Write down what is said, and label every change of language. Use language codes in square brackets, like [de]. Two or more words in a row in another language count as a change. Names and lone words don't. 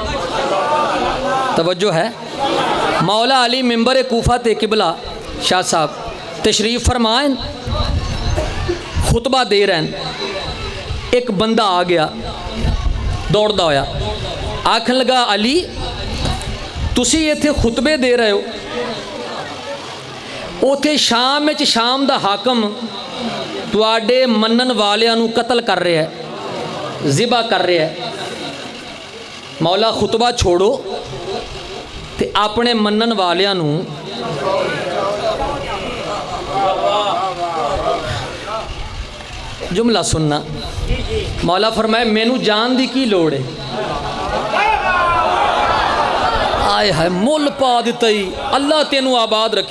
[pa] توجہ ہے مولا علی ممبر کوفہ تے قبلہ شاہ صاحب تشریف فرمائیں خطبہ دے رہے ہیں ایک بندہ آ گیا دوڑدا ہویا, آکھن لگا علی تسی ایتھے خطبے دے رہے ہو, اوتھے شام وچ شام دا حاکم تواڈے منن والیاں نو قتل کر رہا ہے, ذبح کر رہا ہے. مولا خطبہ چھوڑو تے اپنے منن والیاں نو جملہ سننا. مولا فرمائے مینوں جان دی کی لوڑ ہے, آئے ہائے مول پا دیتا ہی, اللہ تینوں آباد رکھے.